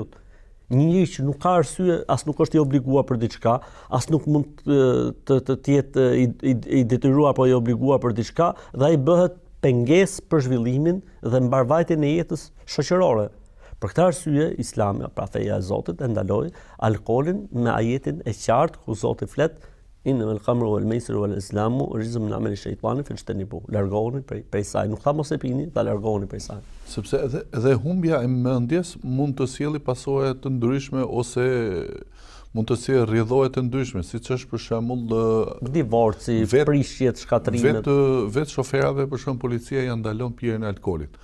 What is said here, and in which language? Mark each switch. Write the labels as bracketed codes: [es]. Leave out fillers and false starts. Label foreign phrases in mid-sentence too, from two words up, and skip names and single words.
[sq] Një njeri që nuk ka arsye, as nuk është i obliguar për diçka, as nuk mund të jetë i detyruar apo i obliguar për diçka, dhe ai bëhet pengesë për zhvillimin dhe mbarvajtjen e jetës shoqërore. Për këtë arsye, Islami, pra feja e Zotit, e ndaloi alkoolin me ajetin e qartë ku Zoti flet [ar] إنما الخمر والميسر والإسلام رزق من عمل الشيطان فاجتنبوه. [sq] Largohuni prej saj, nuk tha mos e pini, ta largohuni prej saj. Sepse edhe humbja e mendjes mund të sjellë pasojë të ndryshme ose mund të sjellë rrjedhoje të ndryshme, siç është për shembull divorci, prishjet, shkatrimet. Vetë shoferave për shembull policia ja ndalon pirjen e alkoolit.